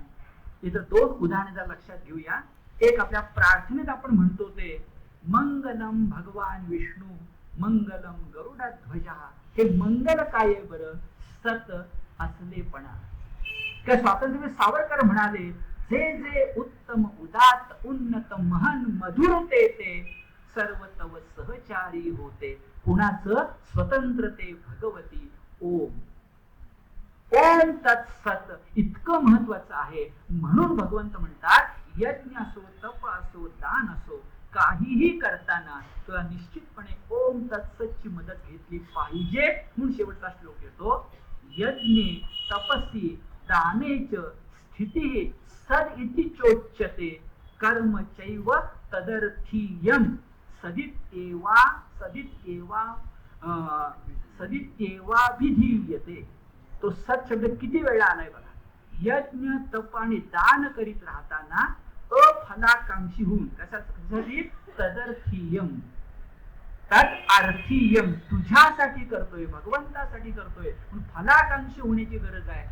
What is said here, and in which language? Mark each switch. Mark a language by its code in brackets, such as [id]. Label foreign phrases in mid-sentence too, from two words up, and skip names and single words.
[mr] इथं दोन उदाहरण जर लक्षात घेऊया. एक आपल्या प्रार्थनेत आपण म्हणतो ते [sa] मंगलम भगवान विष्णू मंगलम गरुडध्वजा. [mr] हे मंगल काय आहे बरं, सत असलेपणा. त्या स्वातंत्र्य सावरकर म्हणाले, जे जे उत्तम उदात उन्नत महन मधुर ते सर्व तव सहचारी होते. कुणाचं, स्वतंत्रते भगवती ओम. [sa] ओम तत्सत [mr] इतकं महत्वाचं आहे. म्हणून भगवंत म्हणतात, यज्ञ असो, तप असो, दान असो, काहीही करताना तुला निश्चितपणे ओम तत्सतची मदत घेतली पाहिजे. म्हणून शेवटचा श्लोक येतो, [sa] यज्ञे तपसी दानेच स्थिती सद इति चोच्यते कर्म चैव तदर्थीयम सदित्येवा विधीयते. [mr] तो सत शब्द किती वेळा आलाय बघा. यज्ञ तप आणि दान करीत राहताना अफलाकांक्षी होऊन, कशासाठी, तदर्थीयम, तदर्थीयम, तुझ्यासाठी करतोय, भगवंतासाठी करतोय, फलाकांक्षी होण्याची गरज आहे.